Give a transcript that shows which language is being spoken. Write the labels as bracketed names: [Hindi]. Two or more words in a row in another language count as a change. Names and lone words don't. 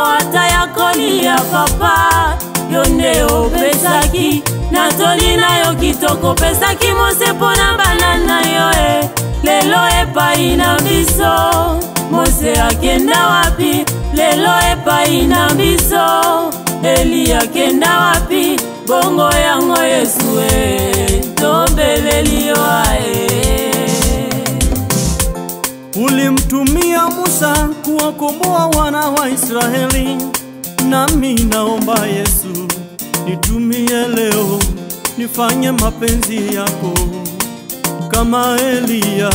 [Lingala] ata ya kolia papa yonde opesaki, natoli na yo kitoko pesaki mosepo na banana yo lelo epai na biso, Mose akenda wapi, lelo epai na biso, Eli akenda wapi, bongo yango Yesu tobeleli yo [Swahili] Ulimtumia Musa kuwakomboa wana wa Israeli, nami naomba Yesu nitumie leo, nifanye mapenzi yako kama Elia.